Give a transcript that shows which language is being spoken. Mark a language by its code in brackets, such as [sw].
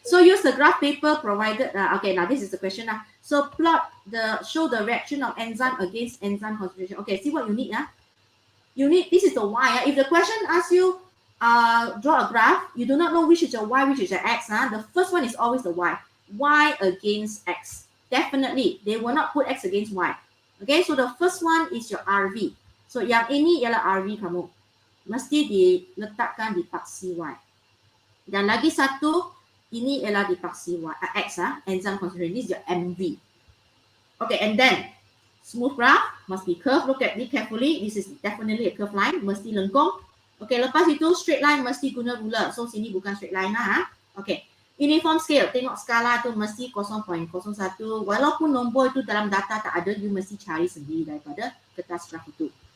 [en] So use the graph paper provided. Okay, now this is the question lah. So show the reaction of enzyme against enzyme concentration. Okay, see what you need. You need, this is the Y. If the question asks you draw a graph, you do not know which is your Y, which is your X. The first one is always the Y. Y against X. Definitely, they will not put X against Y. Okay, so the first one is your RV. [ms] So yang ini ialah RV kamu. Mesti diletakkan di paksi Y. Dan lagi satu, ini ialah di paksi Y, X, enzyme concentration. [en] This is your MV. Okay, and then smooth graph must be curved. Look at it carefully. This is definitely a curved line. [ms] Mesti lengkung. Okay, lepas itu straight line mesti guna ruler. So sini bukan straight line lah. Okay. [en] Uniform scale, [ms] tengok skala tu mesti 0.01. Walaupun nombor itu dalam data tak ada, you mesti cari sendiri daripada kertas graf itu.